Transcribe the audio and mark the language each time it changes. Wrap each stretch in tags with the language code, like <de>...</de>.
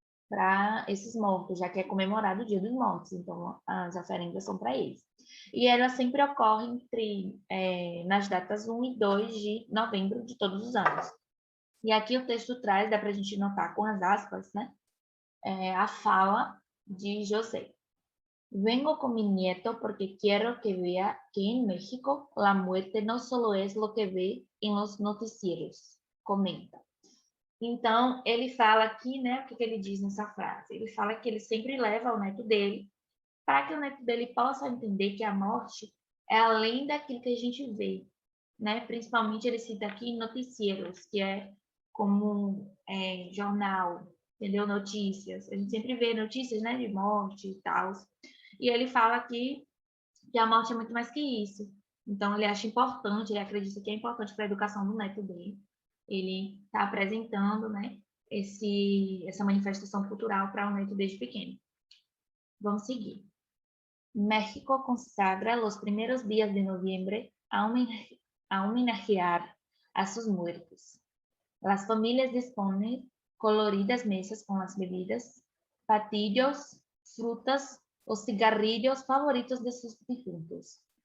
<pt>Para esses mortos, já que é comemorado o Dia dos Mortos, então as oferendas são para eles. E ela sempre ocorre nas datas 1 e 2 de novembro de todos os anos. E aqui o texto traz, dá para a gente notar com as aspas, né? A fala de José.</pt> <es>Vengo con mi nieto porque quiero que vea que en México la muerte no solo es lo que ve en los noticieros, comenta.</es> <pt>Então, ele fala aqui, né, o que ele diz nessa frase? Ele fala que ele sempre leva o neto dele para que o neto dele possa entender que a morte é além daquilo que a gente vê, né? Principalmente ele cita aqui noticieiros, que é como jornal, entendeu? Notícias. A gente sempre vê notícias, né, de morte e tal. E ele fala aqui que a morte é muito mais que isso. Então, ele acha importante, ele acredita que é importante para a educação do neto dele. Ele está apresentando, né, essa manifestação cultural para o neto desde pequeno. Vamos seguir.</pt> <es>México consagra los primeros días de noviembre a homenajear a sus muertos. Las familias disponen coloridas mesas con las bebidas, platillos, frutas o cigarrillos favoritos de sus difuntos.</es>